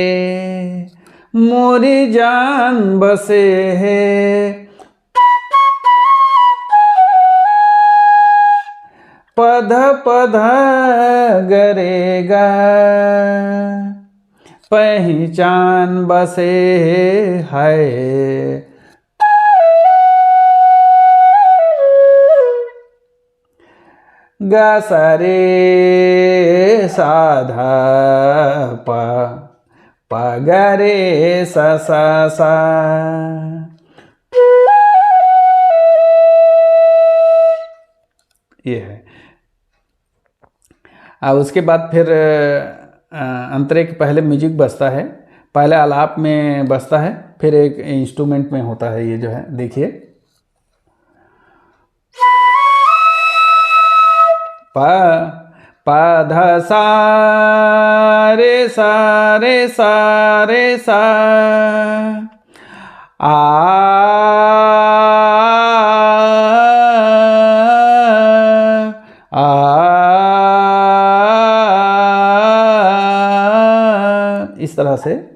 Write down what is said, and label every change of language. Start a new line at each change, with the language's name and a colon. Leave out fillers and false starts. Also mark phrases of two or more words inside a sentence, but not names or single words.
Hindi: मोरी जान बसे है ध प ध ग रे गा, पहचान बसे है। गा सा रे सा धा प, प ग रे सा सा सा। ये है। अब उसके बाद फिर अंतरे के पहले म्यूजिक बजता है, पहले आलाप में बजता है, फिर एक इंस्ट्रूमेंट में होता है। ये जो है देखिए, प प ध सा रे सा रे सा रे सा, आ इस तरह से।